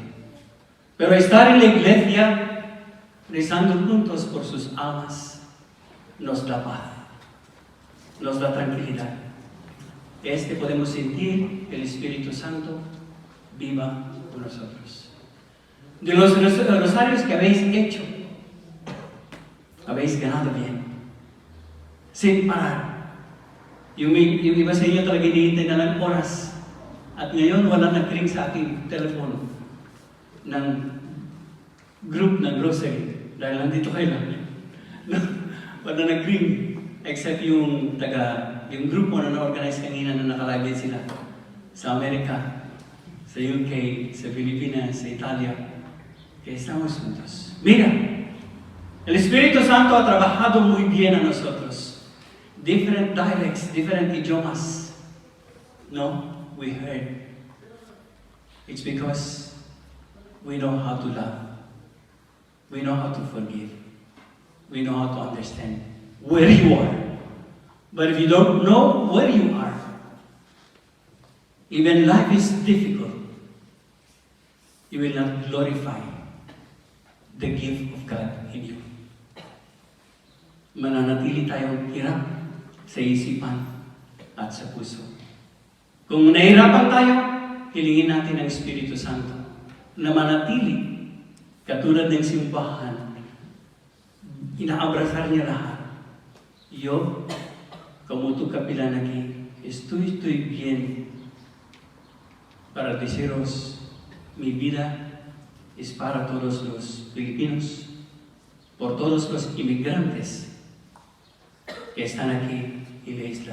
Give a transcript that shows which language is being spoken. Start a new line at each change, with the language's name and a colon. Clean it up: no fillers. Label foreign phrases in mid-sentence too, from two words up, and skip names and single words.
Spanish: Pero estar en la iglesia, rezando juntos por sus almas, nos da paz, nos da tranquilidad. Podemos sentir que el Espíritu Santo viva con nosotros. De los rosarios que habéis hecho, habéis ganado bien, sin parar.
Filipino: Yung iba sa inyo talaga hinihintay na lang oras. At ngayon, wala nag-ring sa aking telepono ng group ng grocery. Dahil nandito kayo lang. Wala nag-ring. Except yung grupo na na-organize kanina na nakalive sila. Sa Amerika, sa UK, sa Pilipinas, sa Italia.
Spanish: Kaya estamos juntos. Mira, el Espíritu Santo ha trabajado muy bien a nosotros.
English: Different dialects, different idiomas. No, we heard. It's because we know how to love. We know how to forgive. We know how to understand where you are. But if you don't know where you are, even life is difficult, you will not glorify the gift of God in you.
Filipino: Mananatili tayong hirap sa isipan at sa puso. Kung nahihirapan tayo, hilingin natin ang Espiritu Santo na manatili katulad ng simbahan. Inaabrasar niya lahat.
Spanish: Yo, como tu capilán aquí, estoy bien para deciros, mi vida es para todos los filipinos, por todos los inmigrantes que están aquí en la isla.